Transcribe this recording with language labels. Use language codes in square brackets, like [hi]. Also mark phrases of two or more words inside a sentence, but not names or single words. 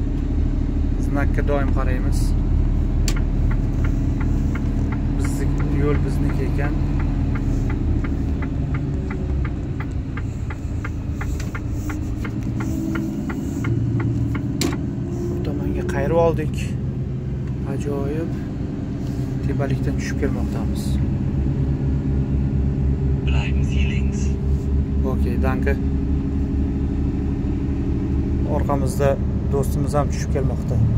[uz] Znakka doim qaraymiz. Yo'l bizniki ekan. Tomonga qayrib oldik. Ajoyib tepalikdan tushib kelmoqdamiz. [de] Bleiben Sie links. Okay, danke. [uz] Orqamizda do'stimiz ham tushib kelmoqda.